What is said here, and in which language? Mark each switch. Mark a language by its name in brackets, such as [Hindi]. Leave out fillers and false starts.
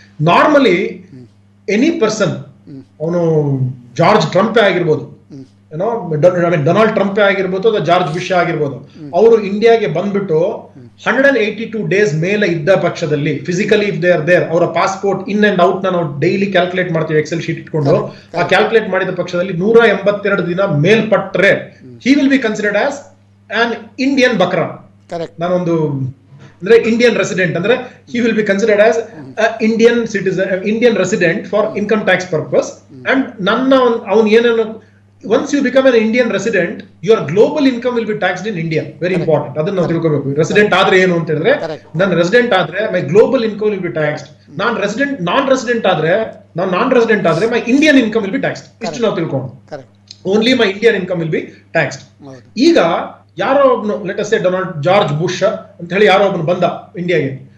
[Kannada] Normally any person, ಅವನು George ಟ್ರಂಪೇ ಆಗಿರ್ಬೋದು, ಏನೋ ಡೊನಾಲ್ಡ್ ಟ್ರಂಪೇ ಆಗಿರ್ಬೋದು ಅಥವಾ ಜಾರ್ಜ್ ಬುಷ್ ಆಗಿರ್ಬೋದು, ಅವರು ಇಂಡಿಯಾಗೆ ಬಂದ್ಬಿಟ್ಟು 182 ಡೇಸ್ ಮೇಲೆ ಇದ್ದ ಪಕ್ಷದಲ್ಲಿ [English] physically if they are there, [Kannada] ಅವರ ಪಾಸ್ಪೋರ್ಟ್ ಇನ್ ಅಂಡ್ ಔಟ್ ನಾವು ಡೈಲಿ ಕ್ಯಾಲ್ಕುಲೇಟ್ ಮಾಡ್ತೀವಿ ಎಕ್ಸೆಲ್ ಶೀಟ್ ಇಟ್ಕೊಂಡು, ಆ ಕ್ಯಾಲ್ಕುಲೇಟ್ ಮಾಡಿದ ಪಕ್ಷದಲ್ಲಿ 182 ದಿನ ಮೇಲ್ಪಟ್ರೆ [English] He will be considered as an Indian ಬಕ್ರಾ. [Kannada] ನಾನೊಂದು ಅಂದ್ರೆ ಇಂಡಿಯನ್ ರೆಸಿಡೆಂಟ್ ಅಂದ್ರೆ [English] he will be considered as Indian citizen, Indian resident for income tax purpose. And avun ಏನನ್ನು once you become an Indian resident, your global income will be taxed in India. Very important. [Kannada] ಅದನ್ನ ನಾವು ತಿಳ್ಕೋಬೇಕು. Resident ಆದ್ರೆ ಏನು ಅಂತ ಹೇಳಿದ್ರೆ, ನಾನು resident ಆದ್ರೆ [English] my global income will be taxed. [Kannada] Non resident ಆದ್ರೆ [English] my Indian income will be taxed. [Kannada] ಇಷ್ಟು ನಾವು ತಿಳ್ಕೊಂಡು, [English] only my Indian income will be taxed. [Kannada] ಈಗ ಯಾರೋ ಒಬ್ನು [English] let us say [Kannada] ಜಾರ್ಜ್ ಬುಷ್ ಅಂತ ಹೇಳಿ ಯಾರೋ ಒಬ್ನು ಬಂದ ಇಂಡಿಯಾಗೆ.